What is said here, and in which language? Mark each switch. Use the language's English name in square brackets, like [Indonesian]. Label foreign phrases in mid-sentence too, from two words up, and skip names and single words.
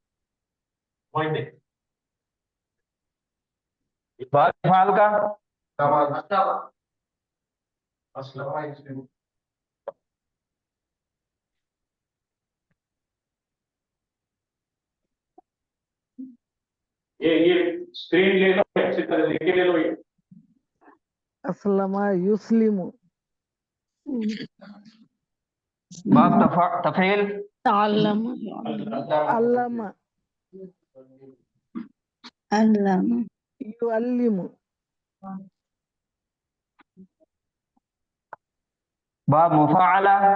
[Arabic] باب إفعال का [Hindi] ये स्क्रीन ले लो, अच्छी तरह लिख के ले लो। ये [Arabic] أسلم يسلم, باب تفعيل, ताल्लम अल्लमा, अल्लम युअल्लिमु, باب مفاعلة,